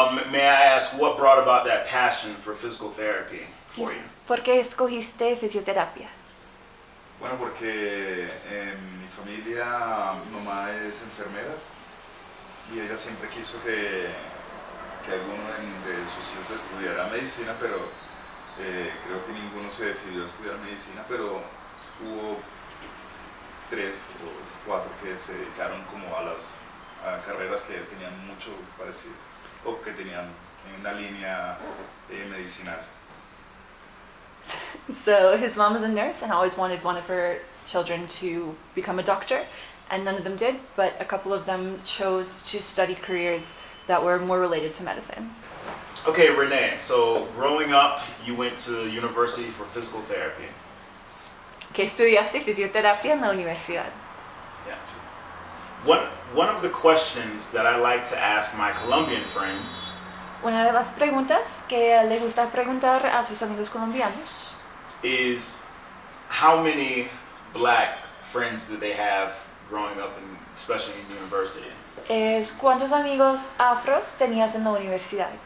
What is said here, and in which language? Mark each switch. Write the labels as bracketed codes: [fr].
[en] May I ask what brought about that passion for physical therapy for you? [es] ¿Por qué escogiste fisioterapia? Bueno, porque en mi familia mi mamá es enfermera y ella siempre quiso que alguno de sus hijos estudiara medicina, pero creo que ninguno se decidió a estudiar medicina, pero hubo 3 o 4 que se dedicaron como a carreras que tenían mucho parecido o que tenían una línea medicinal. [en] So his mom was a nurse and always wanted one of her children to become a doctor, and none of them did, but a couple of them chose to study careers that were more related to medicine. Okay, Rene, so growing up, you went to university for physical therapy. [es] ¿Qué estudiaste? Fisioterapia en la universidad. [en] Yeah. One of the questions that I like to ask my Colombian friends [es] Una de las preguntas que le gusta preguntar a sus amigos colombianos [en] is how many Black friends did they have growing up, especially in university? [es] es ¿cuántos amigos afros tenías en la universidad?